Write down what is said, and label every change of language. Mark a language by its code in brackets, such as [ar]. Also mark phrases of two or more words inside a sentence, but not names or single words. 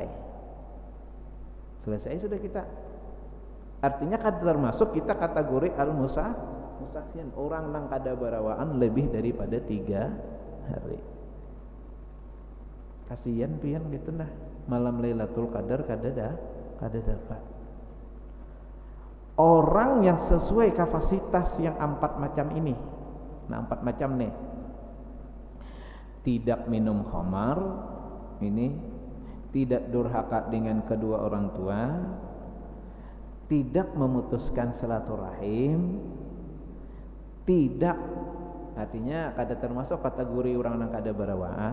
[bjn] Selesai sudah kita. Artinya kada termasuk kita kategori al-musakhin, orang nang kada barawaan lebih daripada 3 hari. Kasihan pian gitu nah, malam Lailatul Qadar kada dapat. [id] Orang yang sesuai kapasitas yang 4 macam ini. [bjn] Nah 4 macam nih. [id] Tidak minum khamar, ini tidak durhaka dengan kedua orang tua, tidak memutuskan silaturahim, tidak, [bjn] artinya kada termasuk kategori orang yang kada barawaan.